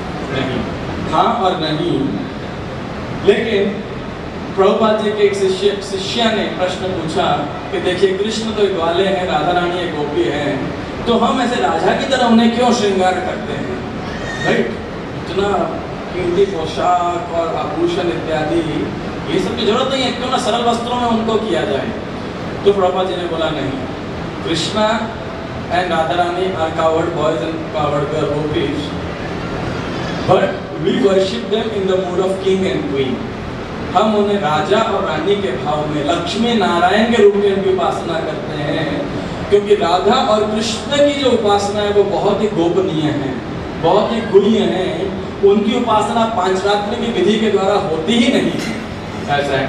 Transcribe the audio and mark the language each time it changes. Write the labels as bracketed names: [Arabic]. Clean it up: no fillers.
[Hindi] नहीं, हाँ और नहीं। लेकिन प्रभुपाद जी के एक शिष्य ने प्रश्न पूछा कि देखिए कृष्ण तो एक ग्वाले हैं, राधा रानी एक गोपी है, तो हम ऐसे राजा की तरह उन्हें क्यों श्रृंगार करते हैं, राइट। इतना कीमती पोशाक और आभूषण इत्यादि, ये सब की जरूरत नहीं है, क्यों ना सरल वस्त्रों में उनको किया जाए। तो प्रभुपाद जी ने बोला नहीं, [English] Krishna and Radharani are cowherd boys and cowherd girl gopis, but we worship them in the mood of king and queen. [Hindi] हम उन्हें राजा और रानी के भाव में लक्ष्मी नारायण के रूप में उनकी उपासना करते हैं, क्योंकि राधा और कृष्ण की जो उपासना है वो बहुत ही गोपनीय है, बहुत ही गुह्य है। उनकी उपासना पांचरात्रि की विधि के द्वारा होती ही नहीं, ऐसा है।